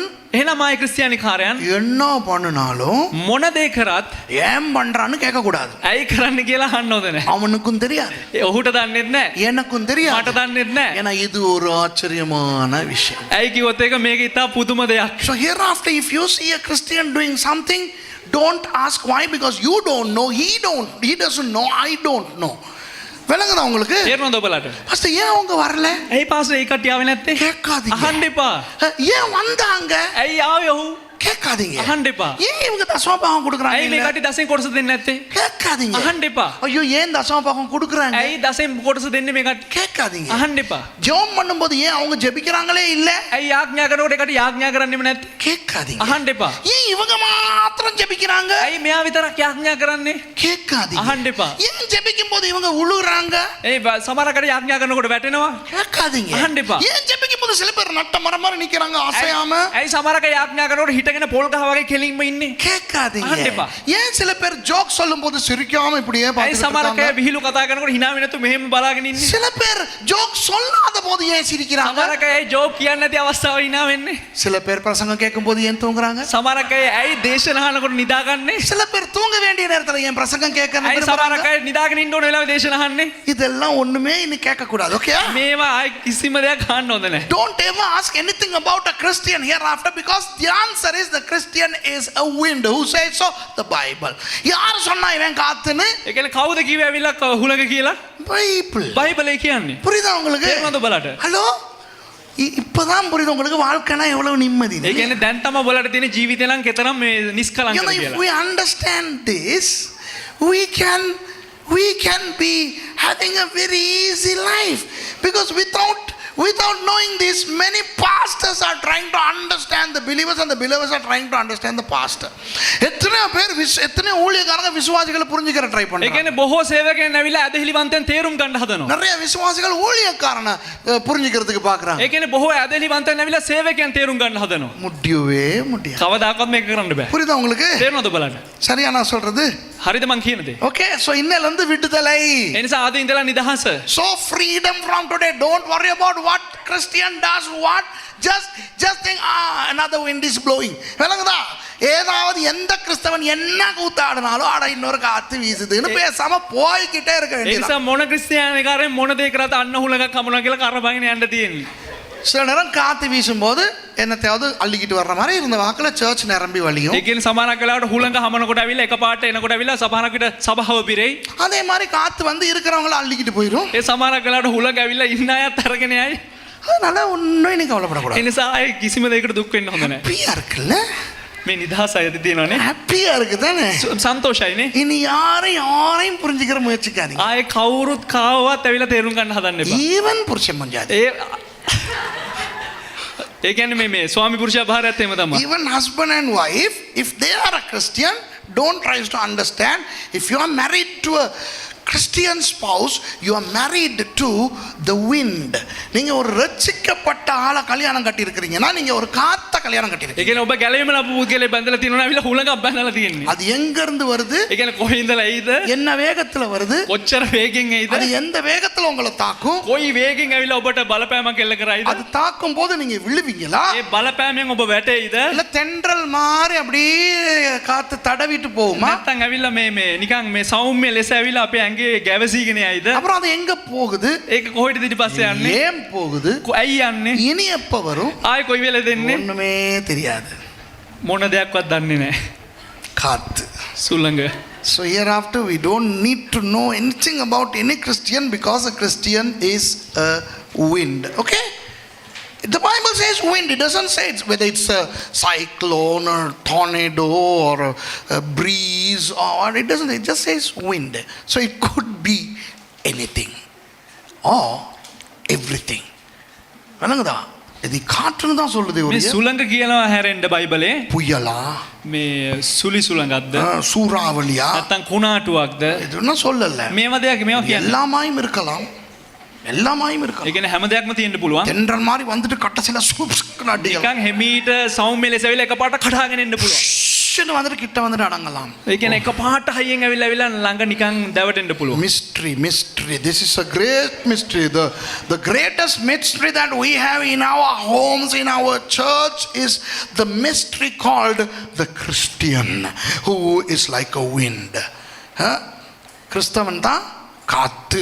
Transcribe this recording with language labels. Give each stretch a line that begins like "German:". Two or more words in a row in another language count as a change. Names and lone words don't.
Sinhala: එහෙනම් ආයි ක්‍රිස්තියානි කාරයන්
Tamil: என்ன பண்ணினாலும்
Sinhala: මොන දේ කරත්
Tamil: ஏன் பண்றான்னு கேட்க கூடாது.
Sinhala: ඇයි කරන්න කියලා අහන්න ඕනේ නැහැ.
Tamil: அவனுக்கும் தெரியாது,
Sinhala: ඔහුට දන්නෙත් නැහැ.
Tamil: எனக்கும் தெரியாது.
Sinhala: මට දන්නෙත් නැහැ.
Tamil: ஏன்னா இது ஒரு ஆச்சரியமான விஷயம்.
Sinhala: ඇයි කිව්වොත් ඒක මේක ඉතා පුදුම දෙයක්.
English: So hereafter if you see a Christian doing something, don't ask why, because you don't know, he doesn't know, I don't know.
Tamil: விளங்குதா உங்களுக்கு?
Sinhala: තේරෙනවද ඔබලාට?
Tamil: பாஸ்டர் ஏன் அவங்க வரல
Sinhala: ඇයි පාස්ටර් ඒ කට්ටිය ආවේ නැත්තේ?
Tamil: கேட்காதீங்க.
Sinhala: අහන්න එපා.
Tamil: ஏன் வந்தாங்க
Sinhala: ඇයි ආවේ ඔහු?
Tamil: கேட்காதீங்க.
Sinhala: අහන්න එපා.
Tamil: ஏன் இவங்க தசமபாகம்
Sinhala: ඇයි
Tamil: கொடுக்குறாங்க
Sinhala: මේ කට්ටිය දසෙන් කොටස දෙන්නේ නැත්තේ?
Tamil: கேட்காதீங்க.
Sinhala: අහන්න එපා.
Tamil: ஐயோ ஏன் தசமபாகம் கொடுக்குறாங்க
Sinhala: ඇයි දසෙන් කොටස දෙන්නේ මේ කට්ටිය?
Tamil: கேட்காதீங்க.
Sinhala: අහන්න එපා.
Tamil: ஜெபம் பண்ணும்போது ஏன் அவங்க ஜெபிக்கிறாங்களே இல்ல
Sinhala: ඇයි යාඥා කරනකොට ඒ කට්ටිය යාඥා කරන්නේම නැත්තේ?
Tamil: கேட்காதீங்க.
Sinhala: අහන්න එපා.
Tamil: ஏன் இவங்க மாத்திரம் ஜெபிக்கிறாங்க
Sinhala: ඇයි මෙයා විතරක් යාඥා කරන්නේ?
Tamil: கேட்காதீங்க.
Sinhala: අහන්න එපා.
Tamil: ஏன் ஜெபிக்கும் போது இவங்க உழுறாங்க
Sinhala: සමහර කට්ටිය යාඥා කරනකොට වැටෙනවා.
Tamil: கேட்காதீங்க.
Sinhala: அஹන්න එපா.
Tamil: ஏன் ஜெபிக்கும் போது சில பேர் நட்ட மரம் மாதிரி நிக்கிறாங்க அசையாம
Sinhala: ඇයි සමහර කට්ටිය යාඥා කරනකොට හිටගෙන පොල් ගහ වගේ කෙලින්ම ඉන්නේ?
Tamil: கேட்காதீங்க.
Sinhala: அஹන්න එපා.
Tamil: ஏன் சில பேர் ஜோக் சொல்லும் போது சிரிக்காம இப்படியே
Sinhala: ඇයි
Tamil: பார்த்துட்டு
Sinhala: සමහර
Tamil: இருக்காங்க?
Sinhala: කට්ටිය විහිළු කතා කරනකොට hina වෙන්නේ නැතු මෙහෙම බලාගෙන ඉන්නේ?
Tamil: சில பேர் ஜோக் சொல்லாத போது ஏன் சிரிக்கிறாங்க?
Sinhala: සමහර කට්ටිය ජෝක් කියන්නේ නැති අවස්ථාව hina වෙන්නේ?
Tamil: சில பேர் பிரசங்கம் கேட்கும் போது ஏன் தூங்குறாங்க?
Sinhala: සමහර කට්ටිය ඇයි දේශන අහනකොට නිදාගන්නේ?
Tamil: சில பேர் தூங்க வேண்டிய நேரத்துல ஏன் பிரசங்கம் கேட்கணும்?
Sinhala: ඇයි සමහර කට්ටිය නිදාගෙන ඉන්න ඕන වෙලාවෙ දේශන අහන්නේ?
Tamil: இதெல்லாம் ஒண்ணுமே இன்னும் கேட்க கூடாது. ஓகே?
Sinhala: මේවා ආයි කිසිම දෙයක් අහන්න හොඳ නැහැ.
English: Don't ever ask anything about a Christian hereafter, because the answer is the Christian is a wind. Who says so? The Bible.
Tamil: யார் சொன்னா இவன் காத்துன்னு?
Sinhala: ඒ කියන්නේ කවුද කිව්වේ ඇවිල්ලා හුළඟ කියලා?
Tamil: பைபிள்.
Sinhala: බයිබලේ කියන්නේ.
Tamil: புரியுதா உங்களுக்கு?
Sinhala: තේරුණාද ඔබලාට?
Tamil: ஹலோ, இப்பதான் புரியுது உங்களுக்கு வாழ்க்கைனா எவ்வளவு நிம்மதி.
Sinhala: ඒ කියන්නේ දැන් තමයි ඔබලාට තියෙන ජීවිතේ නම් කෙතරම් මේ නිස්කලංකද
English: If
Sinhala: කියලා.
English: we understand this, we can be having a very easy life, because without knowing this, many pastors are trying to understand the believers and the believers are trying to understand the pastor.
Tamil: எத்தனை பேர் எத்தனை ஊழியக்காரங்க விசுவாசிகளை புரிஞ்சுக்கிற ட்ரை
Sinhala: ඒ
Tamil: பண்றாங்க.
Sinhala: කියන්නේ බොහෝ සේවකයන් ඇවිල්ලා ඇදහිලිවන්තයන් තේරුම් ගන්න හදනවා.
Tamil: நிறைய விசுவாசிகள் ஊழியக்காரனை புரிஞ்சுக்கிறதுக்கு பார்க்கறாங்க.
Sinhala: ඒ කියන්නේ බොහෝ ඇදහිලිවන්තයන් ඇවිල්ලා සේවකයන් තේරුම් ගන්න හදනවා.
Tamil: முடியவே முடியாது.
Sinhala: කවදාකවත් මේක කරන්න බෑ.
Tamil: புரியுதா உங்களுக்கு?
Sinhala: තේරුණාද ඔබලාට?
Tamil: சரியா நான் சொல்றது?
Sinhala: හරිද මං කියන දේ?
English: okay, so
Tamil: இன்னையில இருந்து விடுதலை.
Sinhala: ඒ නිසා ආද ඉඳලා නිදහස.
English: So freedom from today. Don't worry about what Christian does what. Just think, another wind is blowing.
Tamil: விளங்குதா? ஏதாவது எந்த கிறிஸ்தவன் என்ன கூத்தாடினாலும் அட இன்னொரு காத்து வீசுதுன்னு பேசாம போய்கிட்டே இருக்க
Sinhala: ඒ
Tamil: வேண்டியது.
Sinhala: නිසා මොන ක්‍රිස්තියානිකාරයෙන් මොන දේ කරත් අන්න හුලඟක් කමුණා කියලා කරබගෙන යන්න තියෙන්නේ.
Tamil: சில நேரம் காத்து வீசும்போது என்னத்தையாவது அள்ளிக்கிட்டு வர்ற மாதிரி இருந்த வாக்குல சர்ச் நிரம்பி வழியும்.
Sinhala: ඒ කියන්නේ සමහරක් වෙලාවට හුලඟ හමනකොට ඇවිල්ලා එකපාරට එනකොට ඇවිල්ලා සමහරක් විට සභාව පිරෙයි.
Tamil: அதே மாதிரி காத்து வந்து இருக்கிறவங்கள அள்ளிக்கிட்டு போயிடும்.
Sinhala: ඒ සමහරක් වෙලාවට හුලඟ ඇවිල්ලා ඉන්න අයත් අරගෙන යයි.
Tamil: அதனால ஒன்னும் இன்னைக்கு கவலைப்படக்கூடாது.
Sinhala: ඒ නිසා ආයේ කිසිම දෙයකට දුක් වෙන්න හොඳ නැහැ.
Tamil: ஹாப்பியா இருக்குல்ல?
Sinhala: මේ නිදහස ඇති තියෙනවනේ.
Tamil: ஹாப்பியா இருக்குதானே?
Sinhala: සන්තෝෂයිනේ.
Tamil: இனி யாரையும் புரிஞ்சுக்கிற முயற்சிக்காதீங்க.
Sinhala: ආයේ කවුරුත් කාවවත් ඇවිල්ලා තේරුම් ගන්න හදන්න එපා.
Tamil: ஈவன் புருஷன் மஞ்சாதி.
Sinhala: ඒ කියන්නේ මේ ස්වාමි පුරුෂයා භාරයත් එහෙම තමයි.
English: Even husband and wife, if they are a Christian, don't try to understand. If you are married to a Christian spouse, you are married to the wind.
Tamil: நீங்க ஒரு ரட்சிக்கப்பட்ட ஆளை கல்யாணம் கட்டி இருக்கீங்கன்னா நீங்க ஒரு காத்த கல்யாணம் கட்டி இருக்கீங்க.
Sinhala: ඒ කියන්නේ ඔබ ගැලවෙම ලබු පුද්ගලයෙක් බැඳලා තියෙනවා ඇවිල්ලා හුලඟක් බැඳලා තියෙන්නේ.
Tamil: அது எங்க இருந்து வருது?
Sinhala: ඒ කියන්නේ කොහේ ඉඳලා එයිද?
Tamil: என்ன வேகத்துல வருது?
Sinhala: කොච්චර වේගෙන් එයිද?
Tamil: அது எந்த வேகத்துல உங்களை தாக்கும்?
Sinhala: කොයි වේගෙන් ඇවිල්ලා ඔබට බලපෑමක් එල්ල කරයිද?
Tamil: அது தாக்கும் போது நீங்க விழுவீங்களா?
Sinhala: ඒ බලපෑමෙන් ඔබ වැටෙයිද?
Tamil: இல்ல தென்றல் மாதிரி அப்படியே காத்து தடவிட்டு போகுமா?
Sinhala: නැත්තම් ඇවිල්ලා මේ නිකන් මේ සෞම්‍ය ලෙස ඇවිල්ලා අපේ ඇඟේ ගැවසීගෙන යයිද?
Tamil: அப்புறம் அது எங்க போகுது?
Sinhala: ඒක කොහෙටද ඊට පස්සේ යන්නේ?
Tamil: ஏன் போகுது?
Sinhala: ඇයි යන්නේ?
Tamil: இனி எப்ப வரும்?
Sinhala: ආයේ කොයි වෙලේද එන්නේ?
Tamil: ஒண்ணுமே தெரியாது.
Sinhala: මොන දෙයක්වත් දන්නේ නැහැ.
Tamil: காத்து.
Sinhala: සුළඟ.
English: So hereafter we don't need to know anything about any Christian, because a Christian is a wind. Okay? The Bible says wind. It doesn't say whether it's a cyclone or tornado or a breeze or it doesn't. It just says wind. So it could be anything or everything.
Tamil: வணங்குதா? இது காற்றுன்னு தான் சொல்லுது.
Sinhala: මේ සුළඟ කියනවා හැරෙන්න බයිබලේ.
Tamil: புயலா,
Sinhala: මේ සුලි සුළඟක්ද?
Tamil: சூறாவளியா,
Sinhala: නැත්තම් කුණාටුවක්ද?
Tamil: இதுன்னு சொல்லல.
Sinhala: මේවා දෙයක් මේවා කියන්නේ.
Tamil: எல்லாமாயும் இருக்கலாம். எல்லாமாயும்
Sinhala: ඒ
Tamil: இருக்கலாம்.
Sinhala: කියන්නේ හැම දෙයක්ම තියෙන්න පුළුවන්.
Tamil: தென்றல் மாதிரி வந்துட்டு கட்டசில சூப்ஸ்க்கு அடிக்கலாம்.
Sinhala: නිකන් හෙමීට සෞම්‍ය ලෙස ඇවිල්ලා එකපාරට කඩාගෙන එන්න පුළුවන්.
Tamil: ஷன்னு வந்துட்டு கிட்ட வந்துட்டு அடங்கலாம்.
Sinhala: ඒ කියන්නේ එකපාරට හයියෙන් ඇවිල්ලා ළඟ නිකන් දැවටෙන්න පුළුවන්.
English: Mystery. This is a great mystery. The greatest mystery that we have in our homes, in our church, is the mystery called the Christian, who is like a wind.
Tamil: கிறிஸ்தவன் தான் காத்து.